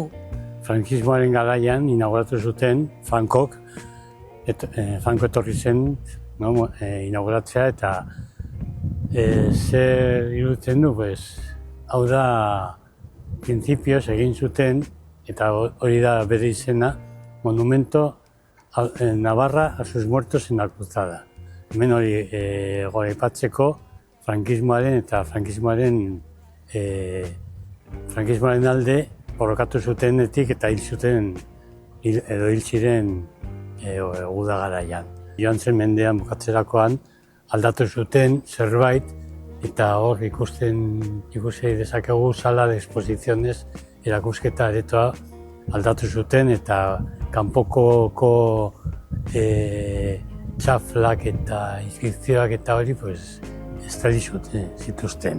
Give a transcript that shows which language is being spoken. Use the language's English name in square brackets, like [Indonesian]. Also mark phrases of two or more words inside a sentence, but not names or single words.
[Basque] Frankismoaren garaian inauguratu zuten Franco etorri zen inauguratzea eta zer iruditzen du, hau da printzipioz egin zuten eta hori da bere izena, [Spanish] Monumento Navarra a sus muertos en la cruzada. [Basque] Hemen hori goraipatzeko frankismoaren eta frankismoaren alde borrokatu zutenetik eta hil zuten edo hil ziren uda garaian. Joan zen mendean bukatzerakoan aldatu zuten zerbait eta hor ikusi dezakegu [Spanish] sala de exposiciones [Basque] erakusketa aretoa aldatu zuten eta kanpoko txaflak eta inskripzioak eta hori estali zituzten.